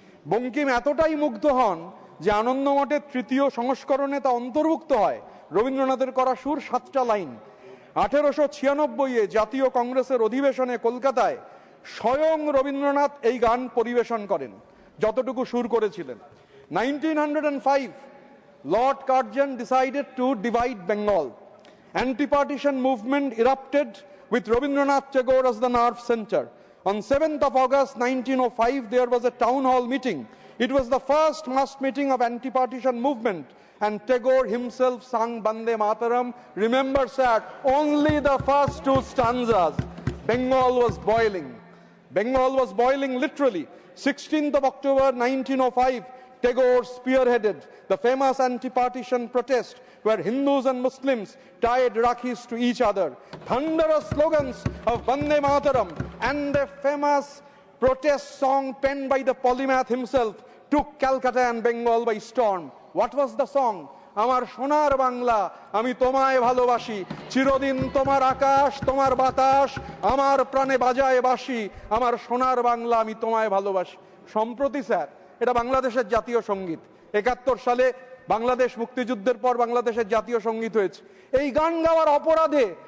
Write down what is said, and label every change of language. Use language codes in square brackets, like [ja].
[bn] বঙ্কিম এতটাই মুগ্ধ হন যে আনন্দমঠের 3য় সংস্করণে তা অন্তর্ভুক্ত হয়, রবীন্দ্রনাথের করা সুর 7টা লাইন। 1896-এ জাতীয় কংগ্রেসের অধিবেশনে কলকাতায় স্বয়ং রবীন্দ্রনাথ এই গান পরিবেশন করেন, যতটুকু সুর করেছিলেন। [en] 1905 Lord Curzon decided to divide Bengal. Anti-partition movement erupted with Rabindranath Tagore as the nerve center. On 7th of August 1905, there was a town hall meeting. It was the first mass meeting of anti-partition movement, and Tagore himself sang Bande Mataram. Remember, sir, only the first 2 stanzas. Bengal was boiling. Bengal was boiling literally. 16th of October 1905, Tagore spearheaded the famous anti-partition protest where Hindus and Muslims tied Rakhis to each other. Thunderous slogans of Bande Mataram and the famous protest song penned by the polymath himself took Calcutta and Bengal by storm. What was the song? [bn] আমার সোনার বাংলা, আমি তোমায় ভালোবাসি, চিরদিন তোমার আকাশ তোমার বাতাস আমার প্রাণে বাজায় বাঁশি। আমার সোনার বাংলা, আমি তোমায় ভালোবাসি। সম্প্রতি স্যার, এটা বাংলাদেশের জাতীয় সঙ্গীত। 71 সালে বাংলাদেশ মুক্তিযুদ্ধের পর বাংলাদেশের জাতীয় সঙ্গীত হয়েছে। এই গান গাওয়ার অপরাধে